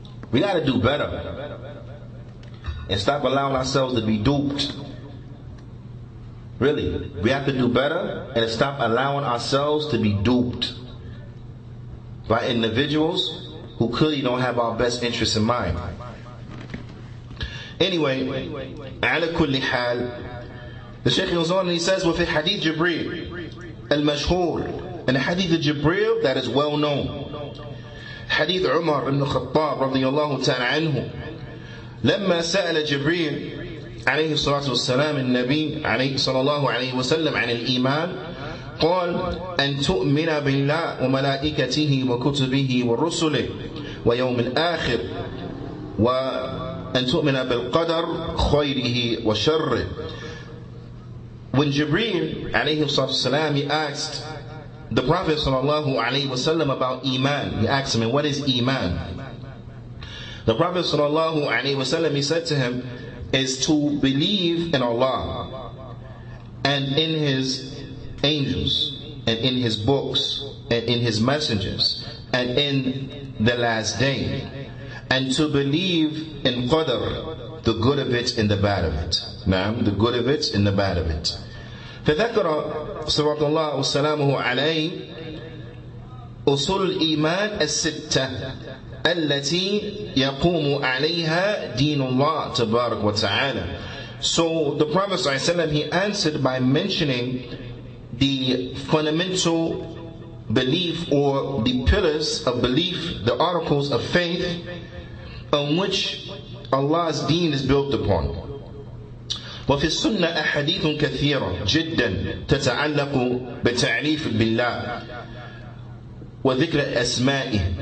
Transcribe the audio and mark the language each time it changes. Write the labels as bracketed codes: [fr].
[en] We got to do better and stop allowing ourselves to be duped. Really, we have to do better and stop allowing ourselves to be duped by individuals who clearly don't have our best interests in mind. Anyway, [ar] على كل حال, [en] the Shaykh goes on and he says, [ar] وفي حديث جبريل المشهور, [en] and the hadith of Jibreel that is well known, [ar] حديث عمر بن الخطاب رضي الله تعالى عنه, لما سأل جبريل عليه الصلاة والسلام النبي عليه صلى الله عليه وسلم عن الإيمان, قال أن تؤمن بالله وملائكته وكتبه ورسله ويوم الآخر وأن تؤمن بالقدر خيره وشره. [en] When Jibreel عليه الصلاة والسلام, he asked the Prophet sallallahu alaihi wasallam about Iman, he asked him, what is Iman? The Prophet sallallahu alaihi wasallam, he said to him, is to believe in Allah and in His angels and in His books and in His messengers and in the last day, and to believe in Qadr, the good of it and the bad of it. Naam, the good of it and the bad of it. [ar] فذكر صلوات الله وسلامه عليه أصول الإيمان الستة التي يقوم عليها دين الله تبارك وتعالى. [en] So the Prophet ﷺ, he answered by mentioning the fundamental belief or the pillars of belief, the articles of faith on which Allah's deen is built upon. [ar] وفي السنة أحاديث كثيرة جدا تتعلق بتعريف بالله وذكر أسمائه.